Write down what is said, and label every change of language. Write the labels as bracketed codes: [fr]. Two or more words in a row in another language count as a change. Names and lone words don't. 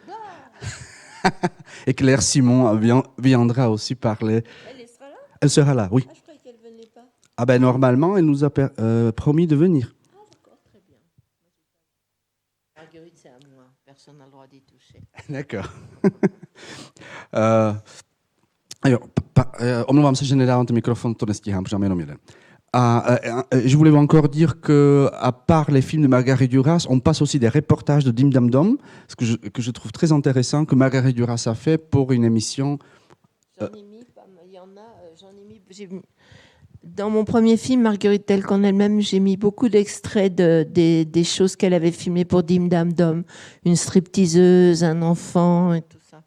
[fr] Et Claire Simon viendra aussi parler. Elle sera là ? Elle sera là, oui. Ah, je croyais qu'elle ne venait pas. Ah ben normalement, elle nous a promis de venir. Ah, d'accord, très bien. Marguerite, c'est à moi. Personne n'a le droit d'y toucher. D'accord. [cs] Omlouvám se, že nedávám ten mikrofon, to nestíhám, protože mám jenom jeden. [fr] Je voulais encore dire qu'à part les films de Marguerite Duras, on passe aussi des reportages de Dim Dam Dom, ce que je trouve très intéressant, que Marguerite Duras a fait pour une émission. J'en ai mis, il y en a, dans mon premier film, Marguerite telle qu'en elle-même, j'ai mis beaucoup d'extraits des choses qu'elle avait filmées pour Dim Dam Dom, une stripteaseuse, un enfant et tout ça.